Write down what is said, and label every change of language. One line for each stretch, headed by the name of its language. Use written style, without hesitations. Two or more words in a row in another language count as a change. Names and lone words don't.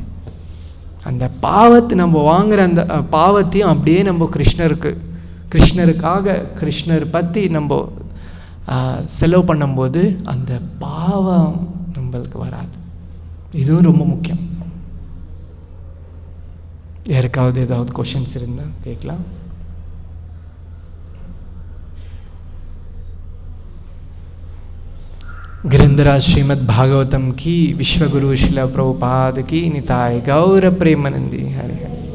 Tamil: அந்த பாவத்தை நம்ம வாங்குகிற அந்த பாவத்தையும் அப்படியே நம்ம கிருஷ்ணருக்காக கிருஷ்ணர் பற்றி நம்ம செலவு பண்ணும்போது அந்த பாவம் நம்மளுக்கு வராது. இதுவும் ரொம்ப முக்கியம். யாருக்காவது ஏதாவது क्वेश्चंस இருந்தால் கேட்கலாம்.
Hindi: गिरिंद्राज श्रीमद् भागवतम की, विश्वगुरु शिला प्रभुपाद की, निताय गौर प्रेमानंदी हरे।